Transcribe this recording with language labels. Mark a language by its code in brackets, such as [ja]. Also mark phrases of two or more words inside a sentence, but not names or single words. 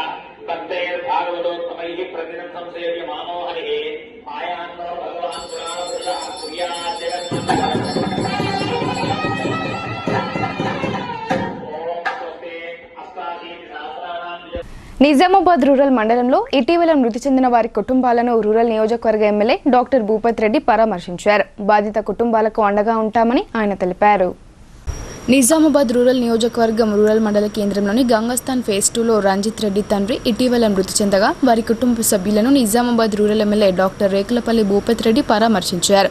[sa] भक्तैर्भागवतोत्तमैः प्रतिदिनं संसेव्य मानो हरिः आयान्नो भगवान् पुराणपुरुषः कुर्यात् जगन्मन्त्रः। ओम स्वस्ति [te] నిజామాబాద్ రూరల్ మండలంలో ఇటీవల మృతి చెందిన వారి కుటుంబాలను రూరల్ నియోజకవర్గ ఎమ్మెల్యే డాక్టర్ భూపత్ రెడ్డి పరామర్శించారు. బాధిత కుటుంబాలకు అండగా ఉంటామని ఆయన తెలిపారు. నిజామాబాద్ రూరల్ నియోజకవర్గం రూరల్ మండల కేంద్రంలోని గంగస్థాన్ ఫేజ్ 2లో రంజిత్ రెడ్డి తండ్రి ఇటీవల మృతి చెందగా వారి కుటుంబ సభ్యులను నిజామాబాద్ రూరల్ ఎమ్మెల్యే డాక్టర్ రేకులపల్లి భూపత్ రెడ్డి పరామర్శించారు.